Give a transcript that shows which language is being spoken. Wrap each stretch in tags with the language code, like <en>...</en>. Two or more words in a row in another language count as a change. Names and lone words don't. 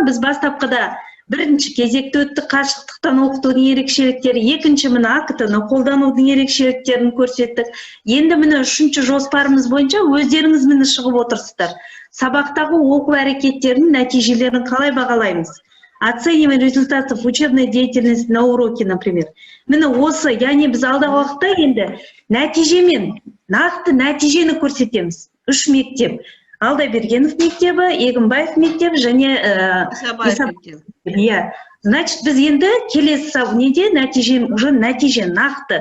<kk>Біз бастапқыда бірінші кезекте өттік қашықтықтан оқытудың ерекшеліктері, екінші міне АКТ-ны қолданудың ерекшеліктерін көрсеттік. Енді міне үшінші жоспарымыз бойынша өздеріңіз міне шығып отырсыздар. Сабақтағы оқу әрекеттерінің нәтижелерін қалай бағалаймыз?</kk> <ru>Оцениваем результатов учебной деятельности на уроке, например.</ru> <kk>Міне осы, яғни біз алдағы уақытта енді нәтижемен, нақты нәтижені көрсетеміз. 3 мектеп. Алдабергенов мектебі, Егінбаев мектебі және Иә. Значит, біз енді келесі неде нәтиже, уже нәтиже нақты.</kk>